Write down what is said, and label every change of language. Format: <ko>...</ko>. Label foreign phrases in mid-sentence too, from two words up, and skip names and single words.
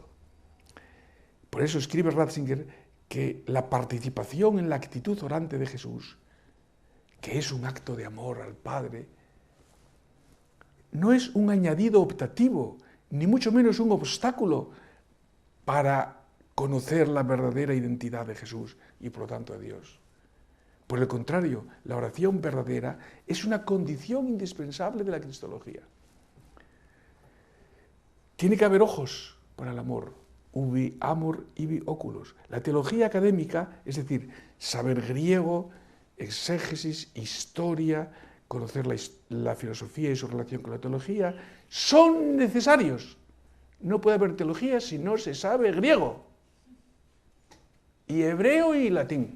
<es>Por eso escribe Ratzinger que la participación en la actitud orante de Jesús, que es un acto de amor al Padre, no es un añadido optativo, ni mucho menos un obstáculo para conocer la verdadera identidad de Jesús y por lo tanto a Dios. Por el contrario, la oración verdadera es una condición indispensable de la cristología. Tiene que haber ojos para el amor,</es> <la>ubi amor ibi oculos.</la> <es>La teología académica, es decir, saber griego, exégesis, historia, conocer la filosofía y su relación con la teología, son necesarios. No puede haber teología si no se sabe griego, y hebreo y latín.</es>